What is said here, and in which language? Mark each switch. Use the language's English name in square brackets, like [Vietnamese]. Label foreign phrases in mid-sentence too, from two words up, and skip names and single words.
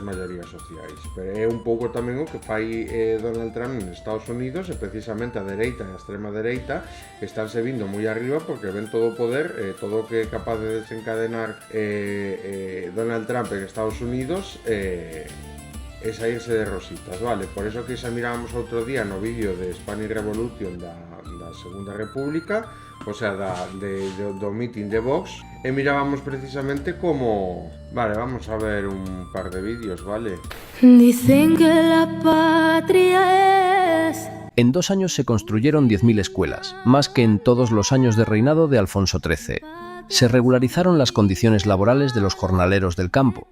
[Galician] maiorías sociais, pero é un pouco tamén o que fai Donald Trump en Estados Unidos, e precisamente a dereita e a extrema dereita estánse vindo moi arriba porque ven todo o poder, todo o que é capaz de desencadenar Donald Trump en Estados Unidos, e saírse de rositas, vale, [Spanish] por eso [Galician] que xa mirábamos outro día no vídeo de Spanish Revolution da Segunda República, [Spanish] o sea, [Galician] do meeting de Vox, e mirábamos precisamente como... [Spanish] Vale, vamos a ver un par de vídeos, ¿vale? Dicen que la patria es... En 2 años se construyeron 10.000 escuelas, más que en todos los años de reinado de Alfonso XIII. Se regularizaron las condiciones laborales de los jornaleros del campo.